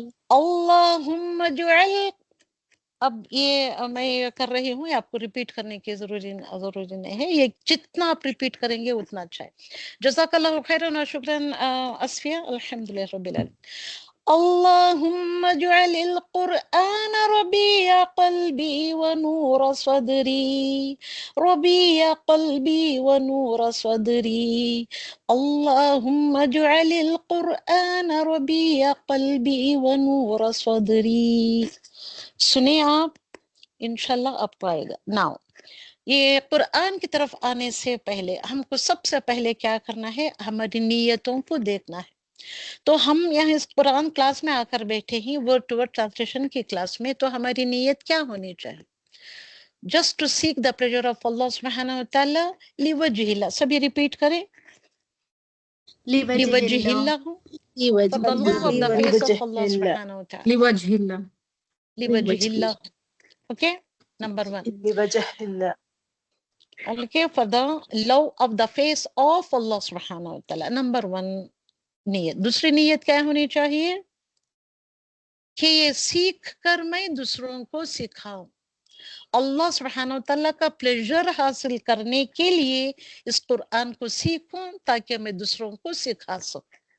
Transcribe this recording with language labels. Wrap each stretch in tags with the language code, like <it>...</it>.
<ar>اللہم اجعل،</ar> <ur>اب یہ میں کر رہی ہوں، آپ کو ریپیٹ کرنے کی ضروری نہیں ہے، یہ جتنا آپ ریپیٹ کریں گے اتنا اچھا ہے. جزاک اللہ خیرا و شکرا اسفیہ.</ur> <ar>الحمدللہ رب العالمین. اللهم اجعل القرآن ربيع قلبي ونور صدري، ربيع قلبي ونور صدري، اللهم اجعل القرآن ربيع قلبي ونور صدري.</ar> <ur>سنیں آپ انشاءاللہ آپ کو آئے گا. ناؤ یہ قرآن کی طرف آنے سے پہلے ہم کو سب سے پہلے کیا کرنا ہے؟ ہماری نیتوں کو دیکھنا ہے. تو ہم یہاں اس قرآن کلاس میں آ کر بیٹھے ہیں ورڈ ٹو ورڈ ٹرانسلیشن کی کلاس میں، تو ہماری نیت کیا ہونی چاہیے؟</ur> <en>just to seek the pleasure of</en> <ur>اللہ سبحانہ وتعالی</ur> <ar>لوجہ اللہ.</ar> <ur>سبھی ریپیٹ کریں،</ur> <ar>لوجہ اللہ،</ar> <en>for the love of the face of Allah</en> <ar>سبحانہ وتعالی، لوجہ اللہ. لوجہ اللہ.</ar> <en>Okay, number 1.</en> <ar>لوجہ اللہ.</ar> <en>Okay, for the love of the face of Allah</en> <ar>سبحانہ وتعالی.</ar> <ur>نمبر 1 نیت. دوسری نیت کیا ہونی چاہیے؟ کہ یہ سیکھ کر میں دوسروں کو سکھاؤں. اللہ سبحانہ وتعالیٰ کا پلیجر حاصل کرنے کے لیے اس قرآن کو سیکھوں تاکہ میں دوسروں کو سکھا سکوں.</ur>